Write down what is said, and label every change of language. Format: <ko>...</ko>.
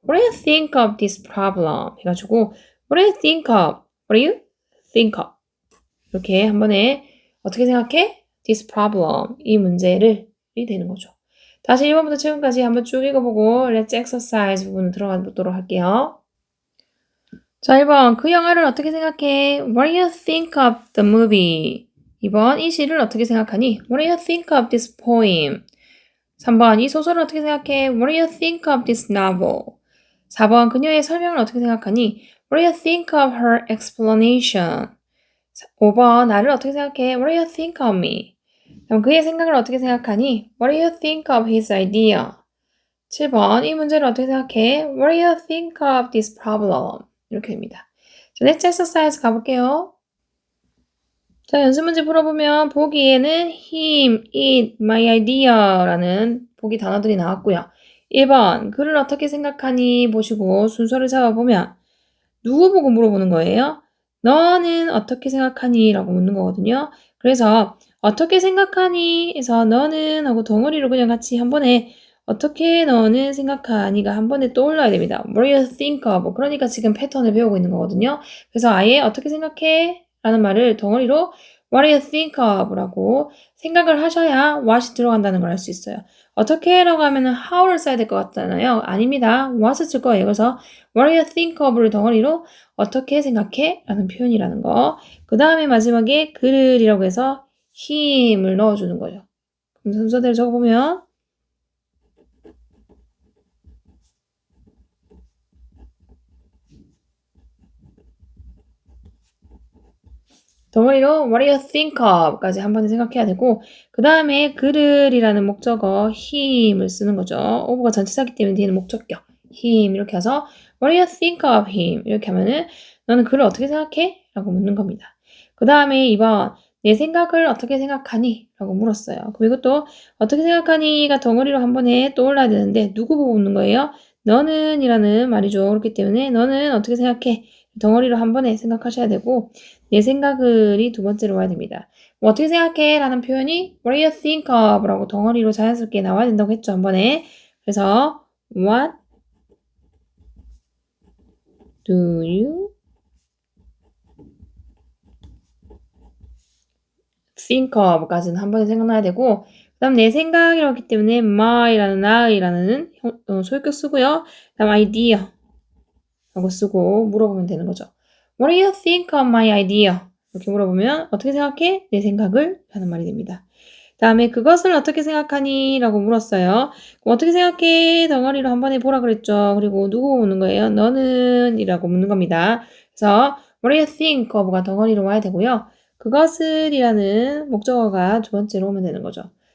<en>What do you think of this problem?</en> <ko>해가지고</ko> <en>What do you think of?</en> <ko>이렇게 한 번에 어떻게 생각해?</ko> <en>This problem.</en> <ko>이 문제를 이 되는 거죠. 다시 1번부터 7번까지 한번 쭉 읽어보고 Let's exercise 부분을 들어가 보도록 할게요. 자, 1번. 그 영화를 어떻게 생각해?</ko> <en>What do you think of the movie?</en> <ko>2번. 이 시를 어떻게 생각하니?</ko> <en>What do you think of this poem?</en> <ko>3번. 이 소설을 어떻게 생각해?</ko> <en>What do you think of this novel?</en> <ko>4번. 그녀의 설명을 어떻게 생각하니?</ko> <en>What do you think of her explanation?</en> <ko>5번. 나를 어떻게 생각해?</ko> <en>What do you think of me?</en> <ko>그럼 그의 생각을 어떻게 생각하니?</ko> <en>What do you think of his idea?</en> <ko>7번. 이 문제를 어떻게 생각해? What do you think of this problem? 이렇게 됩니다. 자, Let's exercise 가볼게요. 자, 연습 문제 풀어보면 보기에는 him, it, my idea 라는 보기 단어들이 나왔고요. 1번, 그를 어떻게 생각하니 보시고 순서를 잡아보면 누구 보고 물어보는 거예요? 너는 어떻게 생각하니? 라고 묻는 거거든요. 그래서 어떻게 생각하니? 해서 너는 하고 덩어리로 그냥 같이 한 번에 어떻게 너는 생각하니가 한 번에 떠올라야 됩니다.</ko> <en>What do you think of?</en> <ko>그러니까 지금 패턴을 배우고 있는 거거든요. 그래서 아예 어떻게 생각해? 라는 말을 덩어리로</ko> <en>What do you think of?</en> <ko>라고 생각을 하셔야 what이 들어간다는 걸 알 수 있어요. 어떻게 라고 하면은 how를 써야 될 것 같잖아요. 아닙니다. what을 쓸 거예요. 그래서</ko> <en>What do you think of를</en> <ko>덩어리로 어떻게 생각해? 라는 표현이라는 거. 그 다음에 마지막에 그를이라고 해서 him을 넣어주는 거죠. 그럼 순서대로 적어보면 덩어리로</ko> <en>What do you think of?</en> <ko>까지 한 번에 생각해야 되고 그 다음에 그를이라는 목적어 him을 쓰는 거죠. of가 전치사기 때문에 뒤에는 목적격 him 이렇게 해서</ko> <en>What do you think of him?</en> <ko>이렇게 하면은 너는 그를 어떻게 생각해? 라고 묻는 겁니다. 그 다음에 2번 내 생각을 어떻게 생각하니? 라고 물었어요. 그럼 이것도 어떻게 생각하니가 덩어리로 한 번에 떠올라야 되는데 누구 보고 묻는 거예요? 너는 이라는 말이죠. 그렇기 때문에 너는 어떻게 생각해? 덩어리로 한 번에 생각하셔야 되고 내 생각을이 두 번째로 와야 됩니다. 뭐 어떻게 생각해? 라는 표현이</ko> <en>What do you think of?</en> <ko>라고 덩어리로 자연스럽게 나와야 된다고 했죠. 한 번에. 그래서</ko> <en>What do you think of?</en> <ko>까지는 한 번에 생각나야 되고 그 다음 내 생각이라기 때문에 my라는 나이라는 소유격 쓰고요. 그 다음 idea 라고 쓰고 물어보면 되는 거죠.</ko> <en>What do you think of my idea?</en> <ko>이렇게 물어보면 어떻게 생각해? 내 생각을 하는 말이 됩니다. 다음에 그것을 어떻게 생각하니? 라고 물었어요. 어떻게 생각해? 덩어리로 한 번에 보라 그랬죠. 그리고 누구 묻는 거예요? 너는 이라고 묻는 겁니다. 그래서</ko> <en>What do you think of</en> <ko>가 덩어리로 와야 되고요. 그것을 이라는 목적어가 두 번째로 오면 되는 거죠.</ko>